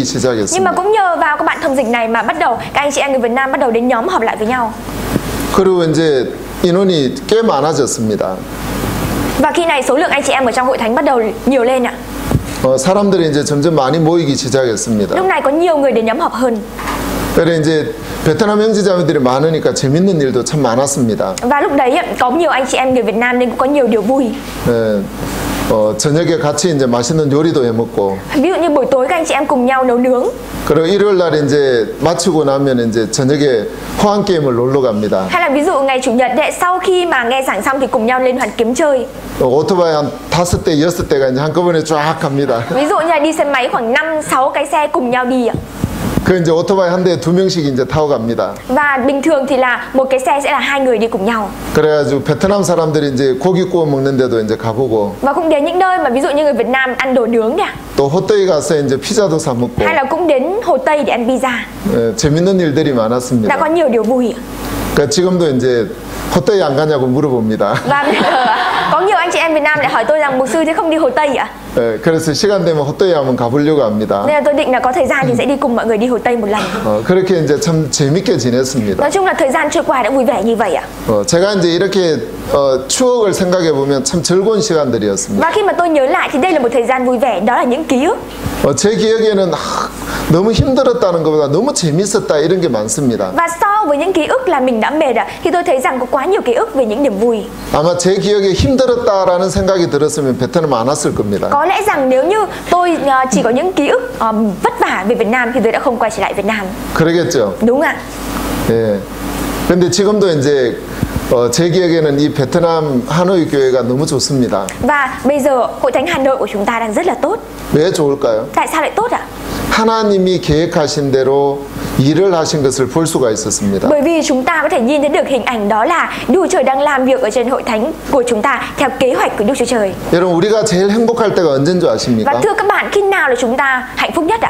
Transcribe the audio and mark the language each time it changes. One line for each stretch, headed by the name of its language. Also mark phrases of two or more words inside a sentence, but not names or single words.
Vietnamese: Nhưng mà
Korean: 시작했습니다.
Vietnamese: cũng nhờ vào các bạn thông dịch này mà bắt đầu các anh chị em người Việt Nam bắt đầu đến nhóm họp lại với nhau.
Korean: 그리고 이제 인원이 꽤 많아졌습니다.
Vietnamese: Và khi này số lượng anh chị em ở trong hội thánh bắt đầu nhiều lên ạ.
Korean: 사람들이 이제 점점 많이 모이기 시작했습니다.
Vietnamese: Lúc này có nhiều người đến nhóm họp hơn.
Korean: 그래 이제 베트남 형제자매들이 많으니까 재밌는 일도 참 많았습니다.
Vietnamese: Và lúc đấy có nhiều anh chị em người Việt Nam nên cũng có nhiều điều vui.
Korean: 저녁에 같이 이제 맛있는 요리도 해 먹고.
Vietnamese: Ví dụ như buổi tối các anh chị em cùng nhau nấu nướng.
Korean: 그리고 일요일 날 이제 마치고 나면 이제 저녁에 호환 게임을 놀러 갑니다.
Vietnamese: Hay là ví dụ ngày chủ nhật đấy, sau khi mà nghe giảng xong thì cùng nhau lên Hoàn Kiếm chơi.
Korean: 오토바이 한 5대, 6대가 이제 한꺼번에 쫙 갑니다.
Vietnamese: Ví dụ như là đi xe máy khoảng 5-6 cái xe cùng nhau đi ạ.
Korean: 그 이제 오토바이 한 대에 2명씩 이제 타고 갑니다.
Vietnamese: Và bình thường thì là một cái xe sẽ là 2 người đi cùng nhau.
Korean: 그래가지고 베트남 사람들이 이제 고기 구워 먹는 데도 이제 가보고.
Vietnamese: Và cũng đến những nơi mà ví dụ như người Việt Nam ăn đồ nướng nè.
Korean: 또 호떡에 가서 이제 피자도 사 먹고.
Vietnamese: Hay là cũng đến Hồ Tây để ăn pizza.
Korean: 재밌는 일들이
Vietnamese: Đã
Korean: 많았습니다.
Vietnamese: có nhiều điều vui.
Korean: 그러니까 지금도 이제 호떡에 안 가냐고 물어봅니다.
Vietnamese: Và bây giờ có nhiều anh chị em Việt Nam lại hỏi tôi rằng mục sư thế không đi Hồ Tây ạ?
Korean: 예, 그래서 시간 되면 헛되이 한번 가보려고 합니다.
Vietnamese: Nên là tôi định là có thời gian thì sẽ đi cùng mọi người đi Hồ Tây một lần.
Korean: 그렇게 이제 참 재밌게 지냈습니다.
Vietnamese: Nói chung là thời gian trôi qua đã vui vẻ như vậy ạ.
Korean: 제가 이제 이렇게 추억을 생각해 보면 참 즐거운 시간들이었습니다.
Vietnamese: Và khi mà tôi nhớ lại thì đây là một thời gian vui vẻ, đó là những ký ức.
Korean: 제 기억에는 너무 힘들었다는 것보다 너무 재밌었다 이런 게 많습니다.
Vietnamese: Và so với những ký ức là mình đã mệt thì tôi thấy rằng có quá nhiều ký ức về những niềm vui.
Korean: 아마 제 기억에 힘들었다라는 생각이 들었으면 베트남 안 왔을 겁니다.
Vietnamese: Có lẽ rằng nếu như tôi chỉ có những ký ức vất vả về Việt Nam thì tôi đã không quay trở lại Việt Nam.
Korean: 그러겠죠.
Vietnamese: Đúng ạ.
Korean: 예. 근데 지금도 이제 제 기억에는 이 베트남 하노이 교회가 너무 좋습니다.
Vietnamese: Và bây giờ Hội Thánh Hà Nội của chúng ta đang rất là tốt.
Korean: 왜 좋을까요?
Vietnamese: Tại sao lại tốt ạ?
Korean: 하나님이 계획하신 대로 일을 하신 것을 볼 수가 있었습니다.
Vietnamese: Bởi vì chúng ta có thể nhìn thấy được hình ảnh đó là Đức Chúa Trời đang làm việc ở trên hội thánh của chúng ta theo kế hoạch của Đức Chúa Trời.
Korean: 여러분 우리가 제일 행복할 때가 언제인 줄
Vietnamese: Và
Korean: 아십니까?
Vietnamese: thưa các bạn, khi nào là chúng ta hạnh phúc nhất ạ?